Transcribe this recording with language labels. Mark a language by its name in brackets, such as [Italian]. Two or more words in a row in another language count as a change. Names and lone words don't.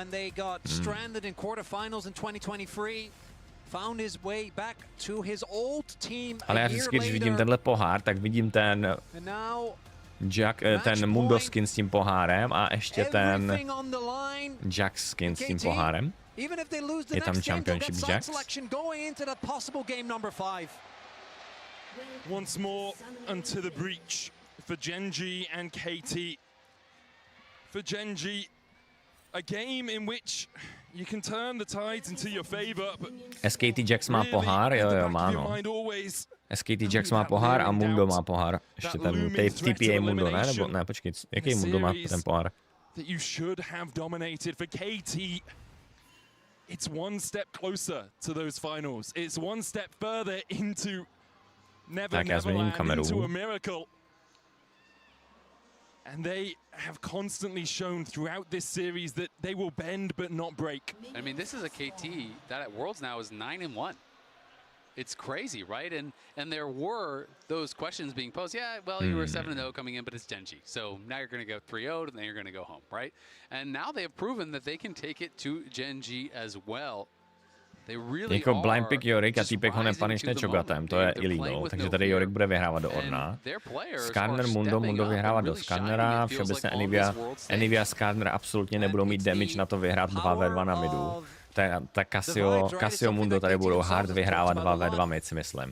[Czech] Ale já vždycky, když vidím tenhle pohár, tak vidím ten ten Mundo skin s tím pohárem a ještě ten Jax skin s tím pohárem. Je tam Championship Jax. [English] Once more unto the breach for Gen G and KT. For Gen G, a game in which you can turn the tides into your favor. [Czech] SKT Jax má pohár, jo, má no. SKT Jax má pohár a Mundo má pohár. Ještě ten TPA Mundo, ne? Nebo ne, počkej, jaký Mundo má ten pohár? [English] That you should have dominated for KT. It's one step closer to those finals. It's one step further into Neverland, into a miracle. And they have constantly shown throughout this series that they will bend but not break. I mean, this is a KT that at Worlds now is 9-1. It's crazy, right? And there were those questions being posed. Yeah, well, you were 7-0 coming in, but it's Gen G. So now you're going to go 3-0, and then you're going to go home, right? And now they have proven that they can take it to Gen G as well. [Czech] Jako [English] blind pick [Czech] Jorik a týpek ho nepanišne Chogatem, to je illegal, takže tady Jorik bude vyhrávat do Ornna. Skarner Mundo vyhrává do Skarnera, všeobecně Anivia Skarner absolutně nebudou mít damage na to vyhrát 2v2 na midu. Ta Casio Mundo tady budou hard vyhrávat 2v2 mid, si myslím.